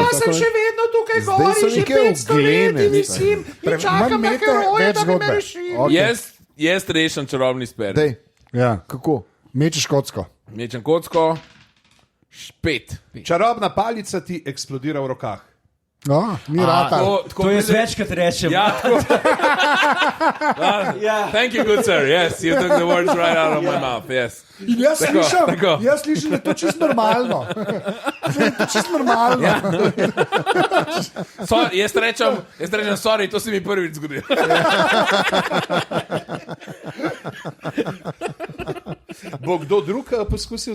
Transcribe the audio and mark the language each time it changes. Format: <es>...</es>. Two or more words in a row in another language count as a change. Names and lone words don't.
<sl>Jaz sem še vedno tukaj gori, že 500 let in visim in čakam na heroje, da bi me rešili. Jaz rešim čarobni sper. Dej, Ja. kako? Mečeš kocko. Mečem kocko, špet. Čarobna palica ti eksplodira v rokah. Ni rata. To jaz večkrat rečem. Ja, tako.</sl> <en>Thank you, good sir. Yes, you took the words right out of my mouth. Yes.</en> <sl>In jaz Tako. slišim, da je to čisto normalno. To je čisto normalno. Ja. Jaz rečem, sorry, to se mi prvič zgodilo. Bo kdo drug poskusil z</sl>